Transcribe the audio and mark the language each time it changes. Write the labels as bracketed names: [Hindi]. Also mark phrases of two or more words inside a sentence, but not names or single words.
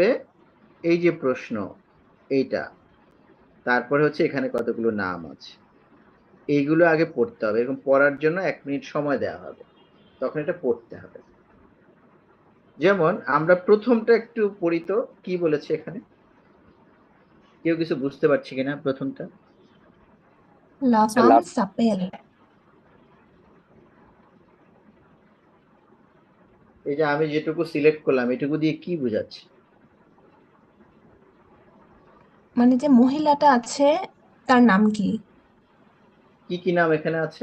[Bangla] এই যে প্রশ্ন এইটা, তারপরে হচ্ছে এখানে কতগুলো নাম আছে, এইগুলো আগে পড়তে হবে। এরকম পড়ার জন্য 1 মিনিট সময় দেওয়া হবে, তখন এটা পড়তে হবে। যেমন আমরা প্রথমটা একটু পড়ি তো, কি বলেছে এখানে? কেউ কিছু বুঝতে পারছি কিনা প্রথমটা? [French] La femme s'appelle. [Bangla] এই যে আমি যেটুকু সিলেক্ট করলাম, এটুকু দিয়ে কি বোঝাচ্ছে? মানে যে মহিলাটা আছে তার নাম কি? কি কি নাম এখানে আছে?